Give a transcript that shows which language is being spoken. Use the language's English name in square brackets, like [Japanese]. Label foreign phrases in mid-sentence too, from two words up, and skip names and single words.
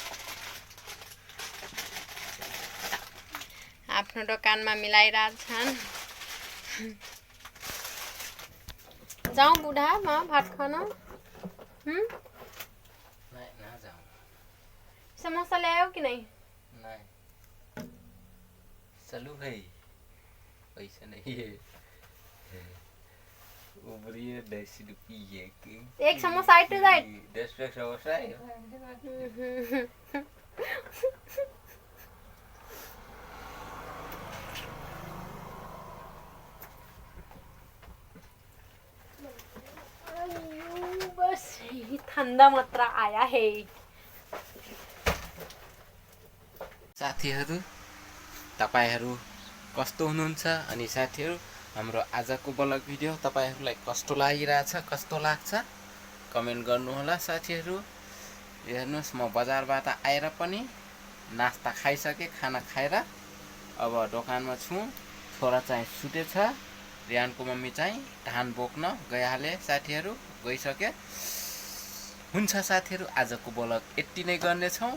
[Nepali] आफ्नो दोकानमा मिलाइरहेछन् जाऊँ बुढा म भात खान समोसा ल्यायो कि नहीं [Hindi] चलो भाई पैसा नहीं है उबरिए 10 रुपये की एक समोसा आइट जाए 10 रुपये समोसा है बस ठंडा मात्रा आया है [Nepali] साथीहरू तपाईहरु कस्तो हुनुहुन्छ अनि साथीहरू हाम्रो आजको ब्लग भिडियो तपाईहरुलाई कस्तो लागिराछ कस्तो लाग्छ कमेन्ट गर्नु होला साथीहरू हेर्नुस् म बजारबाट आएर पनि नास्ता खाइसके खाना खाएर अब दोकानमा छु छोरा चाहिँ सुतेछ रियानको मम्मी चाहिँ धान बोक्न गइहाले साथीहरू गइसके हुन्छ साथीहरू, आजको ब्लग यति नै गर्नेछौँ।